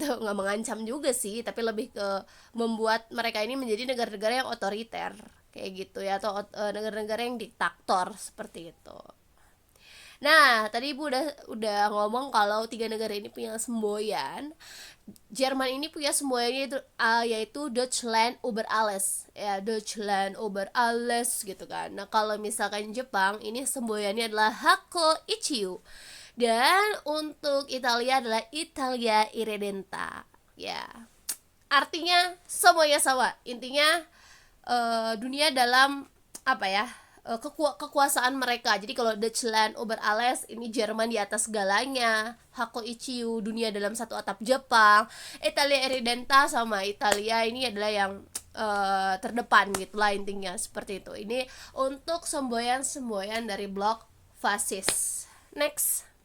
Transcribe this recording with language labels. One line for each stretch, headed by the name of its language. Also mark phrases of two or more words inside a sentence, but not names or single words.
Indonesian: Nggak mengancam juga sih, tapi lebih ke membuat mereka ini menjadi negara-negara yang otoriter kayak gitu ya, atau negara-negara yang diktator seperti itu. Nah, tadi ibu udah ngomong kalau 3 negara ini punya semboyan. Jerman ini punya semboyannya itu yaitu
German: Deutschland über alles
Indonesian: ya,
German: Deutschland über alles
Indonesian: gitu kan. Nah, kalau misalkan Jepang ini semboyannya adalah
Japanese: Hako Ichiu,
Indonesian: dan untuk Italia adalah
Italian: Italia Irredenta
Indonesian: ya. Artinya semuanya sama, intinya dunia dalam apa ya, kekuasaan mereka. Jadi kalau
German: Deutschland über alles
Indonesian: ini Jerman di atas segalanya,
Japanese: Hako Ichiu
Indonesian: dunia dalam satu atap Jepang,
Italian: Italia Irredenta
Indonesian: sama Italia ini adalah yang terdepan gitulah, intinya seperti itu. Ini untuk semboyan-semboyan dari blok fasis. Next.